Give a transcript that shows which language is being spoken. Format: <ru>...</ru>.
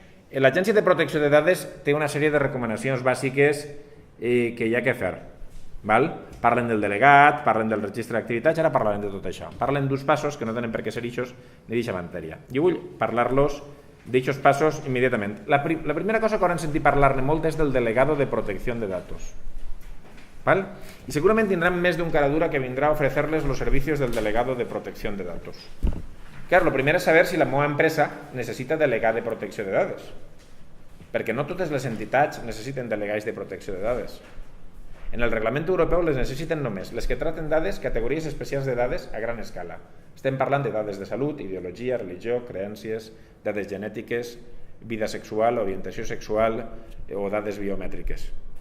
<ca>L'Agència de Protecció de Dades té una sèrie de recomanacions bàsiques que hi ha que fer. Val? Parlen del delegat, parlen del registre d'activitats, ara parlarem de tot això. Parlen d'uns passos que no tenen per què ser ixos ni d'aquesta matèria. Jo vull parlar-los d'aquests passos immediatament. La primera cosa que hauran sentit parlar-ne molt és del</ca> <es>delegado</es> <ca>de protecció de datos.</ca> <es>¿Vale? Y seguramente tendrán</es> <ca>més d'un</ca> <es>cara dura que vendrá a ofrecerles los servicios del delegado de protección de datos. Claro, lo primero es saber si</es> <ca>la meva empresa necessita delegat de protecció de dades. Perquè no totes les entitats necessiten delegats de protecció de dades. En el reglament europeu les necessiten només les que traten dades, categories especials de dades a gran escala. Estem parlant de dades de salut, ideologia, religió, creences, dades genètiques, vida sexual, orientació sexual o dades biomètriques.</ca>